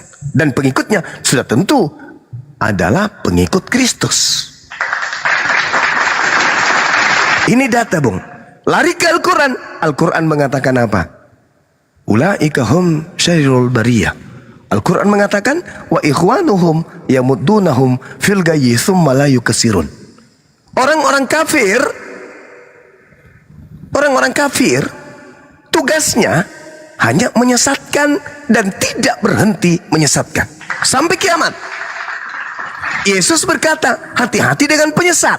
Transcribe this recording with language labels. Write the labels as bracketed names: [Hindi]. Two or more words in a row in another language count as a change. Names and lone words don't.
[Indonesian] Dan pengikutnya sudah tentu adalah pengikut Kristus. Ini data, Bung. Lari ke Al-Quran. Al-Quran mengatakan apa? [Arabic] أولئك هم شر البرية. [Indonesian] Al-Quran mengatakan [Arabic] وإخوانهم يمدونهم في الغي ثم لا يقصرون. [Indonesian] Orang-orang kafir tugasnya hanya menyesatkan dan tidak berhenti menyesatkan sampai kiamat. Yesus berkata, hati-hati dengan penyesat.